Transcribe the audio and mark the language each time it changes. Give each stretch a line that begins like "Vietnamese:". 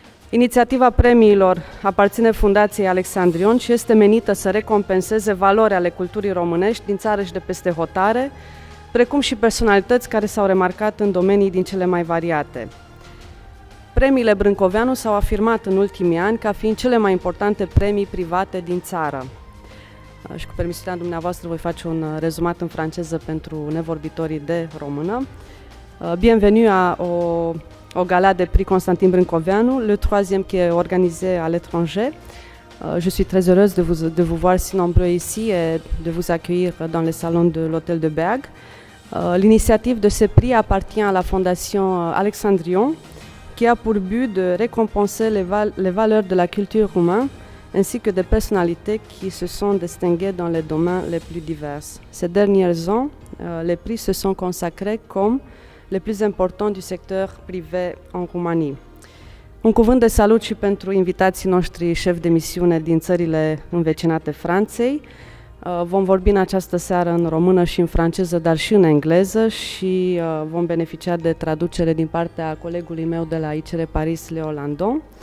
Romanian: Inițiativa premiilor aparține Fundației Alexandrion și este menită să recompenseze valori ale culturii românești din țară și de peste hotare, precum și personalități care s-au remarcat în domenii din cele mai variate. Premiile Brâncoveanu s-au afirmat în ultimii ani ca fiind cele mai importante premii private din țară. Și cu permisiunea dumneavoastră voi face un rezumat în franceză pentru nevorbitorii de română.
French: Bienvenue au Gala de Prix Constantin Brâncoveanu, le troisième qui est organisé à l'étranger. Je suis très heureuse de vous voir si nombreux ici et de vous accueillir dans les salons de l'Hôtel de Berg. L'initiative de ce prix appartient à la Fondation Alexandrion, qui a pour but de récompenser les valeurs de la culture roumaine ainsi que des personnalités qui se sont distinguées dans les domaines les plus divers. Ces dernières ans, les prix se sont consacrés comme les plus importants du secteur privé en Roumanie.
Romanian: Un cuvânt de salut și pentru invitații noștri șefi de misiune din țările învecinate Franței. Vom vorbi în această seară în română și în franceză, dar și în engleză și vom beneficia de traducere din partea colegului meu de la ICR Paris, Leo Landon.